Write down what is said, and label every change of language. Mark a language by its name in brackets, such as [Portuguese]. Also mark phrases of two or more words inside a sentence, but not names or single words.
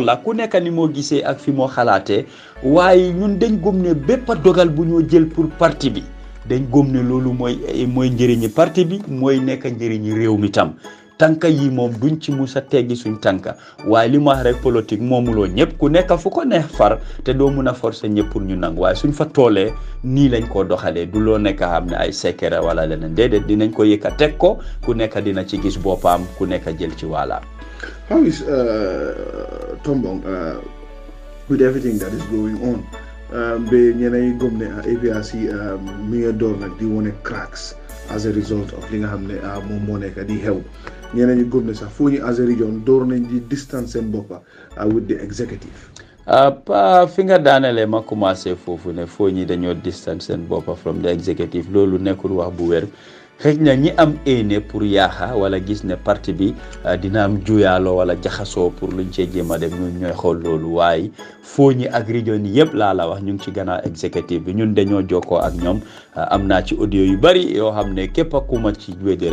[Wolof] la ku nekk ni moo gisee ak fi moo xalaatee waaye ñun dañ gëm ne bépp dogal bu ñoo jël pour parti bi dañ gëm ne loolu mooy njëriñi parti bi mooy nekk njëriñi réew mi tam tànka yi moom duñ ci musa teggi suñ tànka waaye li ma wax rek politique moomuloo ñëpp ku nekk fu ko neex far te doo mun a forcer ñëpp pour ñu nangu waaye suñ fa toolee nii lañ koo doxalee du loo nekk xam ne ay secret wala leneen déedéet dinañ ko yëkka teg ko ku nekk dina ci gis boppam ku nekk jël ci wàllaam. [English] How is Tombong with everything that is going on? [Wolof] Ba ñeneen yi gëm ne APRC mi ngi door nag di wone [English] cracks as a result of [Wolof] li nga xam ne moom moo nekk di xew ñeneen ñi gëm ne sax foo ñu [English] as a region [Wolof] door nañ di distance seen boppa [English] with the executive. [Wolof] pa fi nga daanele ma commencé foofu ne foo ñi dañoo distance seen boppa [English] from the executive [Wolof] loolu nekkul wax bu wér xëj na ñi am éene pour yaaxa wala gis ne parti bi dina am juyaaloo wala jaxasoo pour luñ cee jéem a dem ñun ñooy xool loolu waaye foo ñi ak région yi yëpp laa la wax ñu ngi ci gannaaw exécutif bi ñun dañoo jokkoo ak ñoom am naa ci audio yu bari yoo xam ne képp a ku ma ci weddi